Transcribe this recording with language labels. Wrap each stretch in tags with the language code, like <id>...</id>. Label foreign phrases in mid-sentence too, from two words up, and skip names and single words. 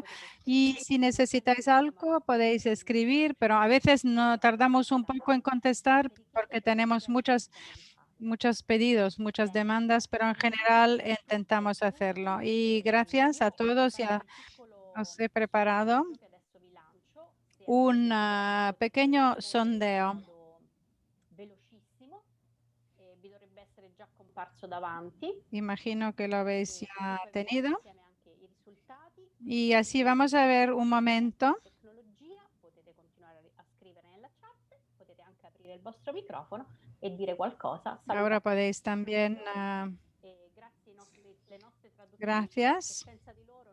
<es>Y si necesitáis algo, podéis escribir, pero a veces no tardamos un poco en contestar porque tenemos muchos pedidos, muchas demandas, pero en general intentamos hacerlo. Y gracias a todos. Ya os he preparado un pequeño sondeo.</es> <it>Vi dovrebbe essere già comparso davanti.</it> <es>Imagino que lo habéis ya</es> <it>Comunque</it> <es>tenido.</es> <it>insieme anche i risultati.</it> <es>Y así vamos a ver un momento</es> <it>Tecnologia, potete continuare a scrivere nella chat. il vostro microfono e dire qualcosa.</it> <es>Ahora podéis también.</es> <it>Grazie le nostre traduttrici,</it> <es>Gracias.</es> <it>che senza di</it>